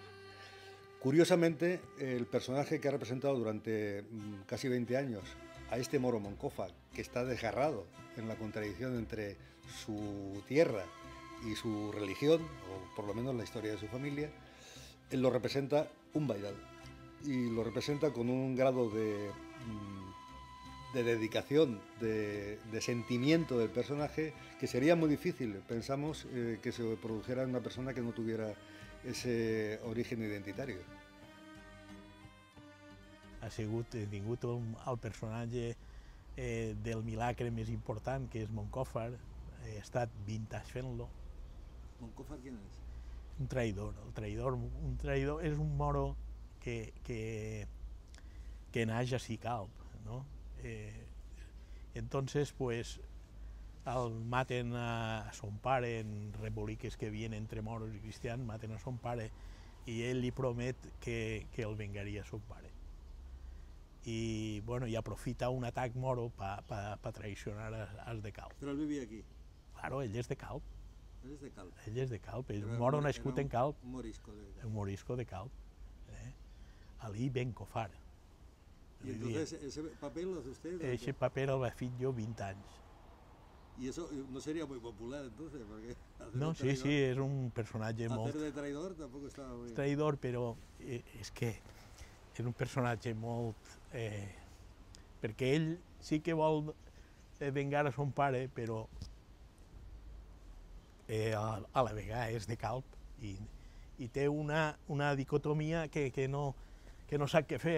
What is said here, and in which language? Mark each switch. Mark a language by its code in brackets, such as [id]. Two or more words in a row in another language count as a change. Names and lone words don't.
[es] Curiosamente, el personaje que ha representado durante casi 20 años a este moro Moncofa, que está desgarrado en la contradicción entre su tierra y su religión, o por lo menos la historia de su familia, él lo representa un Baidal. Y lo representa con un grado de dedicación, de sentimiento del personaje, que sería muy difícil, pensamos, que se produjera en una persona que no tuviera ese origen identitario. [ca] Ha tingut el personatge del milagre més important, que és Moncòfar. He estat 20 anys fent-lo. [es] ¿Moncófar quién es? [ca] Un traïdor. Un traïdor és un moro que naix a Sicalp, ¿no? Entonces, pues, el maten a son pare en reboliques que havien entre moros i cristians, maten a son pare i ell li promet que el vengaria a son pare. I, bueno, i aprofita un atac moro per traicionar als de Calp. Però ell vivia aquí? Claro, ell és de Calp. Ell és de Calp? Ell és de Calp, és un moro nascut en Calp. Un morisco de Calp. Un morisco de Calp. Ali Bencofar. [es] ¿Y entonces ese papel lo hace usted? Ese papel [ca] el va fer jo 20 anys. [es] ¿Y eso no sería muy popular entonces? Porque [ca] no, sí, és un personatge molt... [es] Hacer de traidor tampoco estaba muy... Traidor, [ca] però és que és un personatge molt... perquè ell sí que vol vengar a son pare, però a la vegada és de Calp i té una dicotomia que no sap què fer.